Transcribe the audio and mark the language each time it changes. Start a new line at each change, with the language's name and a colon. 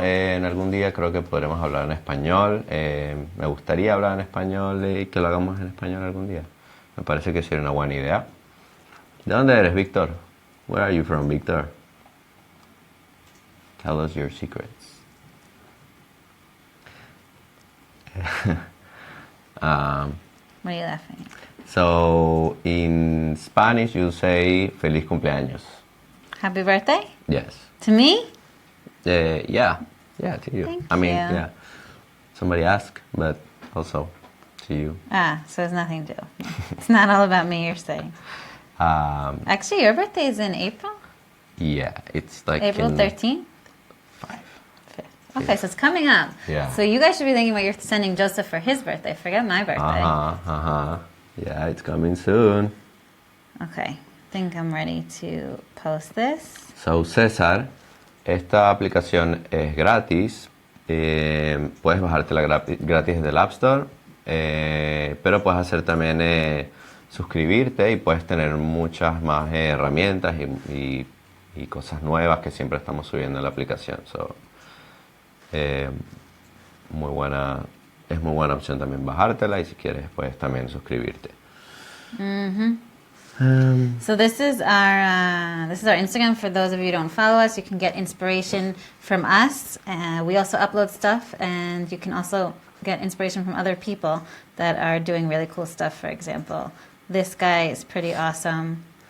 Spanish: En algún día creo que podremos hablar en español. Me gustaría hablar en español y que lo hagamos en español algún día. Me parece que sería una buena idea. ¿De dónde eres, Víctor?
English: Where are you from, Víctor? Tell us your secrets. What are you laughing at? So, in Spanish, you say feliz cumpleaños. Happy birthday? Yes. To me? Yeah, to you. Thank I mean, you. yeah. Somebody asked, but also to you. So it's nothing to do. It's not all about me, you're saying. Actually, your birthday is in April? Yeah, it's like April in 13th? 5. 5th. Okay, so it's coming up. Yeah. So you guys should be thinking about you're sending Joseph for his birthday. Forget my birthday. Yeah, it's coming soon. Okay, I think I'm ready to post this.
Spanish: So, César, esta aplicación es gratis. Puedes bajártela gratis del App Store, pero puedes hacer también suscribirte y puedes tener muchas más herramientas y cosas nuevas que siempre estamos subiendo en la aplicación. So, muy buena, es muy buena opción también bajártela y si quieres puedes también suscribirte.
English: So this is our Instagram. For those of you who don't follow us, you can get inspiration from us. We also upload stuff, and you can also get inspiration from other people that are doing really cool stuff. For example, this guy is pretty awesome.